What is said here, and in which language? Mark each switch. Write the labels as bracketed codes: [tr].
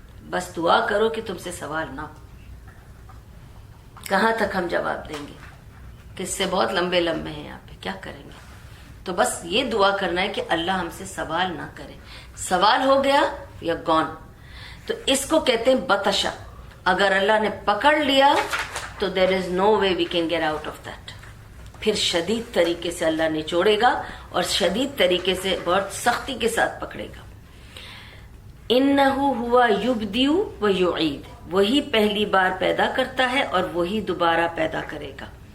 [ur] بس دعا کرو کہ تم سے سوال نہ ہو. کہاں تک ہم جواب دیں گے؟ قصے بہت لمبے لمبے ہیں یہاں پہ، کیا کریں گے؟ تو بس یہ دعا کرنا ہے کہ اللہ ہم سے سوال نہ کرے. سوال ہو گیا یا گون. تو اس کو کہتے ہیں بطشا. اگر اللہ نے پکڑ لیا تو [en] There is no way we can get out of that. [ur] پھر شدید طریقے سے اللہ نچوڑے گا اور شدید طریقے سے بہت سختی کے ساتھ پکڑے گا. [ar] انہو ہوا یبدی و یعید، [ur] وہی پہلی بار پیدا کرتا ہے اور وہی دوبارہ پیدا کرے گا.